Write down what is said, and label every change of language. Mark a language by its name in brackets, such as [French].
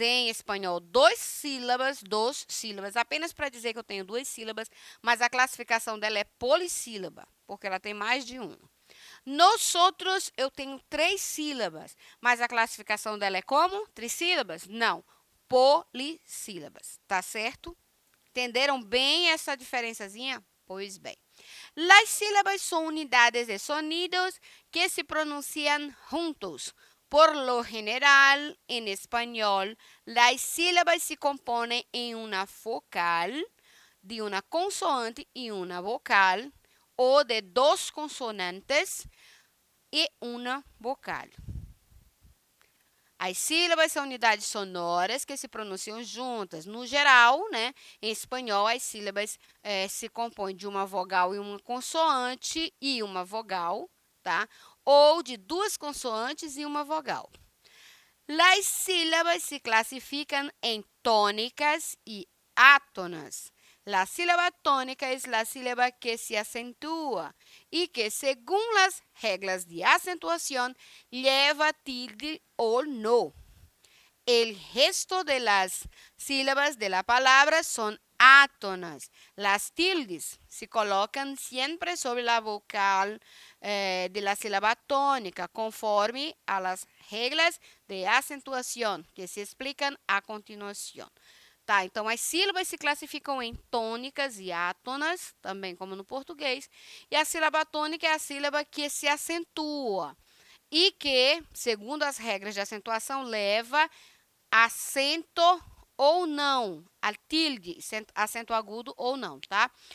[Portuguese] Em espanhol, 2 sílabas, 2 sílabas. Apenas para dizer que eu tenho 2 sílabas, mas a classificação dela é polissílaba, porque ela tem mais de uma. Nosotros, eu tenho 3 sílabas, mas a classificação dela é como? Trissílabas? Não, polissílabas, tá certo? Entenderam bem essa diferençazinha? Pois bem. [Spanish] Las sílabas son unidades de sonidos que se pronuncian juntos. Por lo general, en español, las sílabas se componen en una focal, de una consoante y una vocal, o de 2 consonantes e una vocal. [Portuguese] As sílabas são unidades sonoras que se pronunciam juntas. No geral, né, em espanhol, as sílabas se compõem de uma vogal e uma consoante e uma vogal, tá? Ou de 2 consoantes e uma vogal. As sílabas se classificam em tônicas e átonas. [Spanish] La sílaba tónica es la sílaba que se acentúa y que según las reglas de acentuación lleva tilde o no. El resto de las sílabas de la palabra son átonas. Las tildes se colocan siempre sobre la vocal de la sílaba tónica, conforme a las reglas de acentuación que se explican a continuación. [Portuguese] Tá, então, as sílabas se classificam em tônicas e átonas, também como no português, e a sílaba tônica é a sílaba que se acentua e que, segundo as regras de acentuação, leva acento ou não, a tilde, acento agudo ou não, tá?